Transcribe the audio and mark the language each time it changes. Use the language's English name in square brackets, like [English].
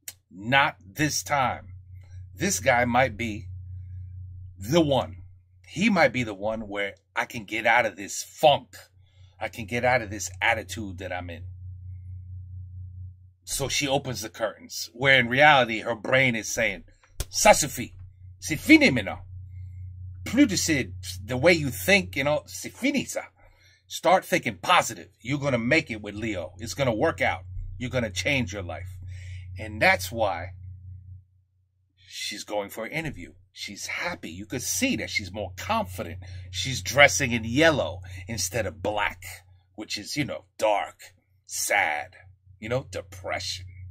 [English] Not this time. This guy might be the one. He might be the one where I can get out of this funk. I can get out of this attitude that I'm in. So she opens the curtains, where in reality, her brain is saying, [French] ça suffit. C'est fini maintenant. Plus de [English] the way you think, [French] c'est fini ça. [English] Start thinking positive. You're going to make it with Leo. It's going to work out. You're going to change your life. And that's why she's going for an interview. She's happy. You could see that she's more confident. She's dressing in yellow instead of black, which is, dark, sad, depression.